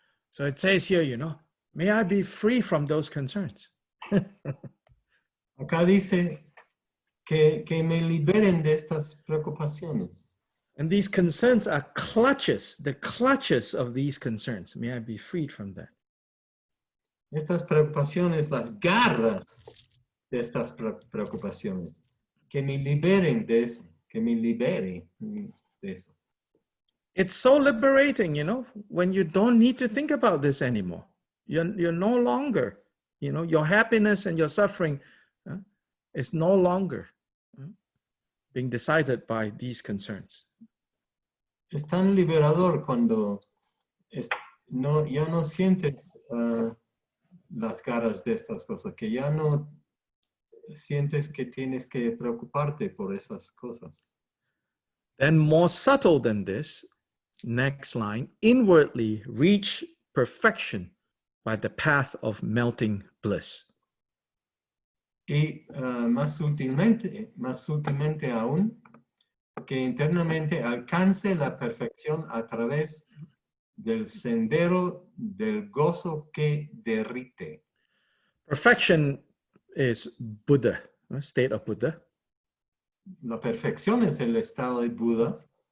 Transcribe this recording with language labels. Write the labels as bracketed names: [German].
[English] So it says here, may I be free from those concerns. [Spanish] Acá dice que me liberen de estas preocupaciones. [English] And these concerns are clutches, the clutches of these concerns. May I be freed from that. [Spanish] Estas preocupaciones, las garras de estas preocupaciones. Que me liberen de eso. Que me libere de eso. [English] It's so liberating, when you don't need to think about this anymore. You're no longer, your happiness and your suffering is no longer being decided by these concerns. [Spanish] Es tan liberador cuando ya no sientes las caras de estas cosas, que ya no sientes que tienes que preocuparte por esas cosas. [English] Then more subtle than this, next line, inwardly reach perfection by the path of melting bliss. [Spanish] Y más sutilmente aún, que internamente alcance la perfección a través del sendero del gozo que derrite. [English] Perfection is Buddha, state of Buddha. [Spanish] La perfección es el estado de Buda.